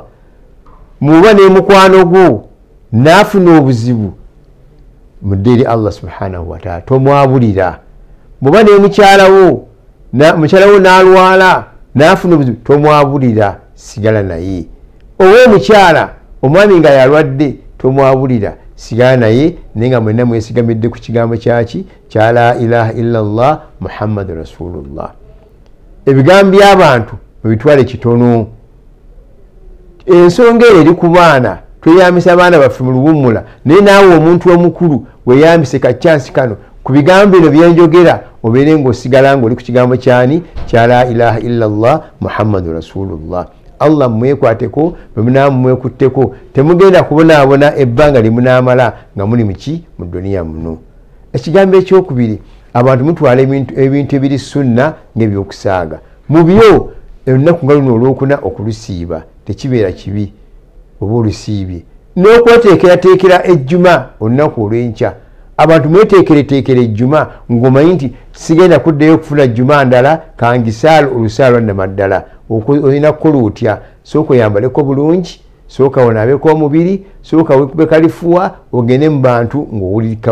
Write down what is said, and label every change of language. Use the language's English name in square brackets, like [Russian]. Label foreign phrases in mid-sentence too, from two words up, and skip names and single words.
[Ganda] muba ne mukwano gwo n'afuna obuzibu mudde eri [Arabic] الله سبحانه وتعالى, [Ganda] tomwabulira. muba ne mukyala wo n'alwala n'afuna obuzibu tomwabulira, sigala naye. oba omukyala omwami nga yalwadde tomwabulira, sigala naye, naye nga mwenna mwesigamidde ku kigambo kyaki? [Arabic] kya لا إله إلا الله محمد رسول الله. [Ganda] ebigambo by'abantu mubitwale kitono. ensonga eri ku baana, tweyambisa abaana baffe mu luwummula, naye naawe omuntu omukulu weyambise kacyansi kano ku bigambo bino byenjogera, obeere ng'osigala ng'oli ku kigambo kyani? [Arabic] kya لا إله إلا الله محمد رسول الله. [Ganda] Allah mwekwateko, mwemunaamumwekutteko, temugenda kubonaabona ebbanga lye munaamala nga muli muki? mu duniya muno. ekigambo ekyokubiri abantu mutwala ebintu ebiri sunna ng'ebyokusaaga mu byo olunaku nga luno olwokuna okulusiiba tekibeera kibi oba olusiibye n'okweteekerateekera ejjuma olunaku olw'enkya abantu mweteekereteekera ejjuma ng'omanyi nti sigenda kuddayo okufuna jjuma ndala kangisaala olusaala lwannamaddala olina kukola otya sooka oyambaleko bulungi sooka onaabeko omubiri sooka wekube kalifuwa ogende mu bantu ng'owulirika